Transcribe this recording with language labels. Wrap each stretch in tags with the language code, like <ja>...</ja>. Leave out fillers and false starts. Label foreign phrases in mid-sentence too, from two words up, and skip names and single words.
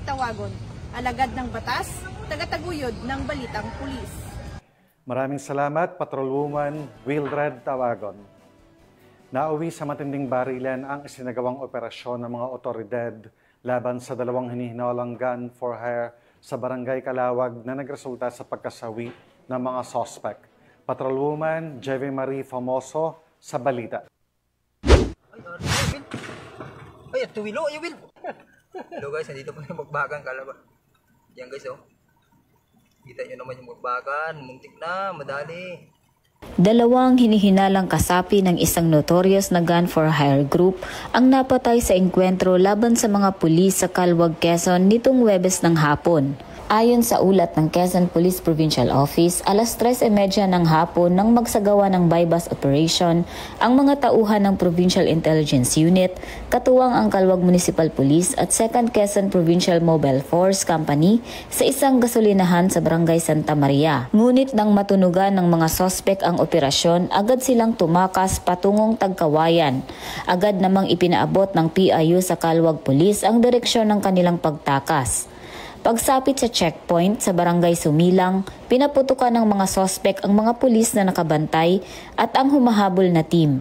<tl>Tawagon, alagad ng batas, tagataguyod ng balitang pulis. Maraming salamat, Patrolwoman Mildred Tawagon. Nauwi sa matinding barilan ang isinagawang operasyon ng mga otoridad laban sa 2 hinihinalang</tl> <en>gun for hire</en> <tl>sa Barangay Calawag na nagresulta sa pagkasawi ng mga suspect. Patrolwoman Jeve Marie Famoso sa balita. Ay, tuwilo, you will. Hello guys, nandito po yung magbagang Calawag. Yan guys, oh. Kita nyo naman yung magbagan, muntik na, madali. 2 hinihinalang kasapi ng isang notorious na</tl> <en>gun for hire group</en> <tl>ang napatay sa engkwentro laban sa mga pulis sa Calawag, Quezon nitong Huwebes ng hapon. Ayon sa ulat ng Quezon Police Provincial Office, alas 3:30 ng hapon nang magsagawa ng</tl> <en>buy-bust operation</en> <tl>ang mga tauhan ng Provincial Intelligence Unit, katuwang ang Calawag Municipal Police at 2nd Quezon Provincial Mobile Force Company sa isang gasolinahan sa Barangay Santa Maria. Ngunit nang matunugan ng mga sospek ang operasyon, agad silang tumakas patungong Tagkawayan. Agad namang ipinaabot ng PIU sa Calawag Police ang direksyon ng kanilang pagtakas. Pagsapit sa checkpoint sa Barangay Sumilang, Pinaputukan ng mga sospek ang mga pulis na nakabantay at ang humahabol na team.</tl>